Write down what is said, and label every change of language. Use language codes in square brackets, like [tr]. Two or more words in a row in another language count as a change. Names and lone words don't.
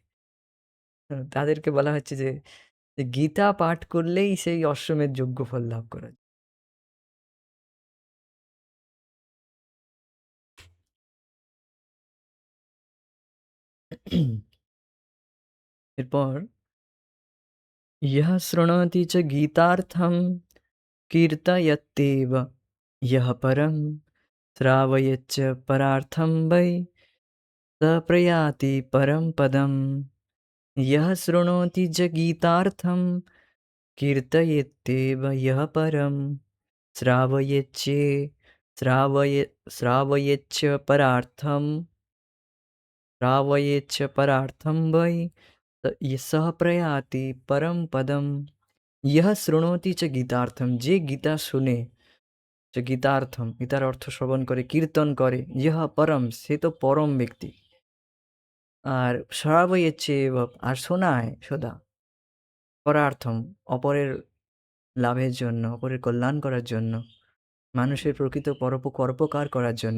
[bn] তাদেরকে বলা হচ্ছে যে গীতা পাঠ করলেই সেই অশ্বমেধ যজ্ঞ ফল লাভ করা যায়। [sa] এরপর यः शृणोति च गीतार्थं कीर्तयत्येव यः परं श्रावयच्च परार्थं वै स प्रयाति परं पदम्। यः शृणोति च गीतार्थं कीर्तयत्येव यः परं श्रावयेच्चे श्रावयेच्च परार्थं वै सः प्रयाति परम पदम। यह শৃণোতি চ গীতার্থম, [bn] যে গীতা শুনে, যে গীতার্থম গীতার অর্থ শ্রবণ করে, কীর্তন করে, [sa] ইহ পরম [bn] সে তো পরম ব্যক্তি। আর শ্রাবয়েচ্ছে আর শোনায় সদা, পরার্থম অপরের লাভের জন্য, অপরের কল্যাণ করার জন্য, মানুষের প্রকৃত পরোপকার করার জন্য।